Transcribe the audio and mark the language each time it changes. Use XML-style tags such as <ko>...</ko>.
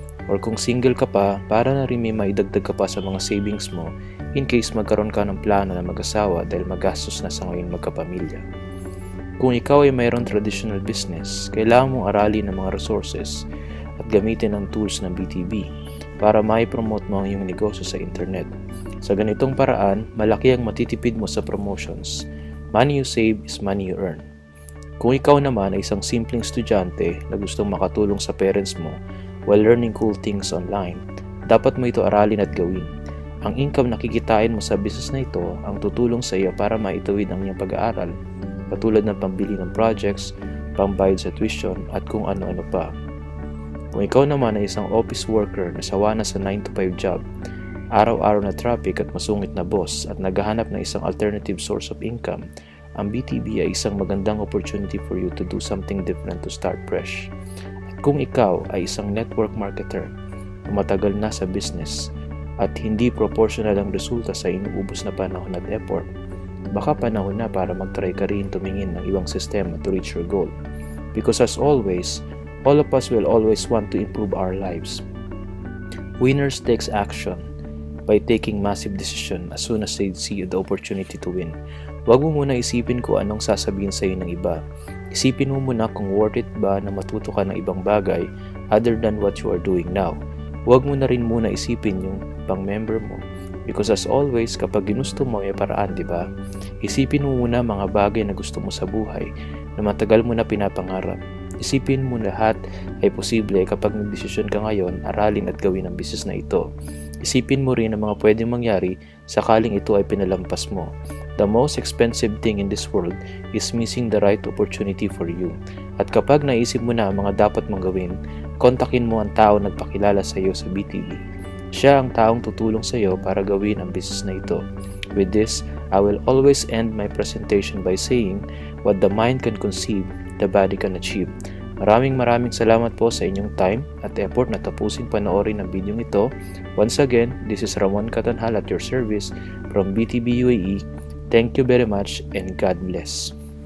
<tl>Or kung single ka pa, para na rin may maidagdag ka pa sa mga savings mo</tl> <en>in case</en> <tl>magkaroon ka ng plano na mag-asawa dahil magastos na sa ngayon magkapamilya. Kung ikaw ay mayroong traditional business, kailangan mong aralin ang mga resources at gamitin ang tools ng BTB para mai-promote mo ang iyong negosyo sa internet. Sa ganitong paraan, malaki ang matitipid mo sa promotions.</tl> <en>Money you save is money you earn.</en> <tl>Kung ikaw naman ay isang simpleng estudyante na gustong makatulong sa parents mo</tl> <en>while learning cool things online,</en> <tl>dapat mo ito aralin at gawin. Ang income na kikitain mo sa business na ito ang tutulong sa iyo para maituwid ang iyong pag-aaral, katulad ng pambili ng projects, pambayad sa tuition at kung ano-ano pa. Kung ikaw naman ay isang office worker na sawa na sa</tl> <en>9 to 5 job,</en> <tl>araw-araw na traffic at masungit na boss at naghahanap ng isang</tl> <en>alternative source of income,</en> <tl>ang BTB ay isang magandang opportunity</tl> <en>for you to do something different to start fresh.</en> <tl>At kung ikaw ay isang</tl> <en>network marketer</en> <tl>na matagal na sa business at hindi proportional ang resulta sa inuubos na panahon at effort, baka panahon na para mag-try ka rin tumingin ng ibang sistema</tl> <en>to reach your goal. Because as always, all of us will always want to improve our lives. Winners takes action by taking massive decision as soon as they see the opportunity to win.</en> <tl>Huwag mo muna isipin kung anong sasabihin sa'yo ng iba. Isipin mo muna kung worth it ba na matuto ka ng ibang bagay</tl> <en>other than what you are doing now.</en> <tl>Huwag mo na rin muna isipin yung pang-member mo.</tl> <en>Because as always,</en> <tl>kapag ginusto mo may paraan, di ba? Isipin mo muna mga bagay na gusto mo sa buhay na matagal mo na pinapangarap. Isipin mo lahat ay posible kapag nagdesisyon ka ngayon, aralin at gawin ang business na ito. Isipin mo rin ang mga pwedeng mangyari sakaling ito ay pinalampas mo.</tl> <en>The most expensive thing in this world is missing the right opportunity for you.</en> <tl>At kapag naisip mo na ang mga dapat mong gawin, kontakin mo ang tao nagpakilala sa iyo sa BTB. Siya ang taong tutulong sa iyo para gawin ang business na ito.</tl> <en>With this, I will always end my presentation by saying, what the mind can conceive, the body can achieve.</en> <tl>Maraming salamat po sa inyong time at effort na tapusin panoorin ang video ito.</tl> <en>Once again, this is Ramon Catanhal at your service from BTB UAE. Thank you very much and God bless.</en>